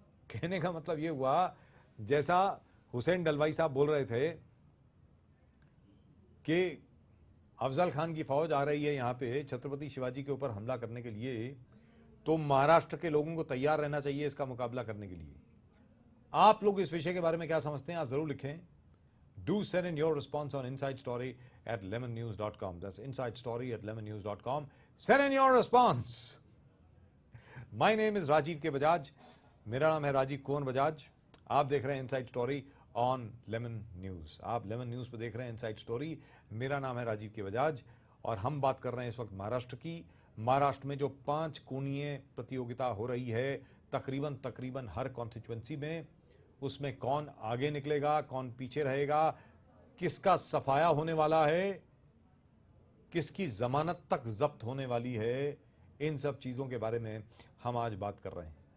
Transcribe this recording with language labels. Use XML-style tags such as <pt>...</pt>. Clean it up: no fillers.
<hi>कहने का मतलब ये हुआ, जैसा हुसैन डलवाई साहब बोल रहे थे कि अफजल खान की फौज आ रही है यहाँ पे छत्रपति शिवाजी के ऊपर हमला करने के लिए, तो महाराष्ट्र के लोगों को तैयार रहना चाहिए इसका मुकाबला करने के लिए। आप लोग इस विषय के बारे में क्या समझते हैं, आप जरूर लिखें।</hi> <en>Do send in your response on Inside Story at lemonnews.com. That's Inside Story at lemonnews.com. Send in your response. My name is Rajiv K. Bajaj.</en> <hi>मेरा नाम है राजीव कुंवर बजाज. आप देख रहे हैं inside story on lemon news. आप लेमन न्यूज पर देख रहे हैं इनसाइड स्टोरी. मेरा नाम है राजीव के बजाज और हम बात कर रहे हैं इस वक्त महाराष्ट्र की. महाराष्ट्र में जो 5 कोणीय प्रतियोगिता हो रही है तकरीबन हर कॉन्स्टिट्यूएंसी में, उसमें कौन आगे निकलेगा, कौन पीछे रहेगा, किसका सफाया होने वाला है, किसकी जमानत तक जब्त होने वाली है, इन सब चीजों के बारे में हम आज बात कर रहे हैं.</hi>